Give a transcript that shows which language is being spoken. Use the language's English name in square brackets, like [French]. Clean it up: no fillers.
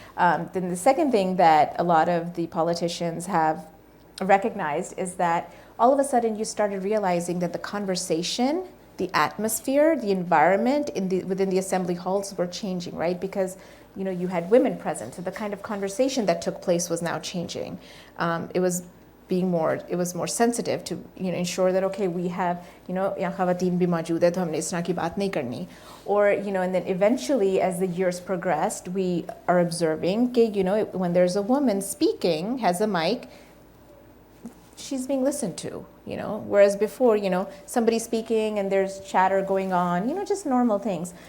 [English] Then the second thing that a lot of the politicians have recognized is that all of a sudden you started realizing that the conversation, the atmosphere, the environment within the assembly halls were changing, right? Because you had women present, so the kind of conversation that took place was now changing. It was more sensitive to ensure that okay, we have [Urdu] यहाँ ख़वातीन भी मौजूद है तो हमने इस तरह की बात नहीं करनी. [English] Or and then eventually as the years progressed, we are observing that when there's a woman speaking, has a mic, she's being listened to. Whereas before somebody speaking and there's chatter going on, just normal things.